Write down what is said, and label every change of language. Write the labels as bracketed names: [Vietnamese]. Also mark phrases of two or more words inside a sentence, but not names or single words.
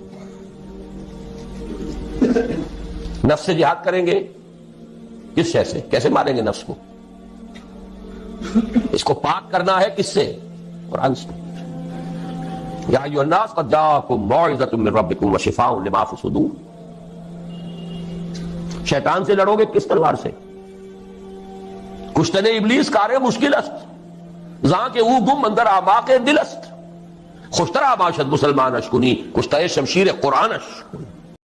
[Urdu] نفس سے جہاد کریں گے، کس شے سے؟ کیسے ماریں گے نفس کو؟ اس کو پاک کرنا ہے کس سے؟ قرآن سے. [Arabic] یا ایھا الناس قد جاءکم موعظۃ من ربکم وشفاء لما فی الصدور. [Urdu] شیطان سے لڑو گے کس تلوار سے؟ [Persian] کشتن ابلیس کار مشکل است، زاں کہ او گم اندر اعماق دل است. خوشتر آباشد مسلمان اشکنی، کشتہ شمشیر قرآن اش.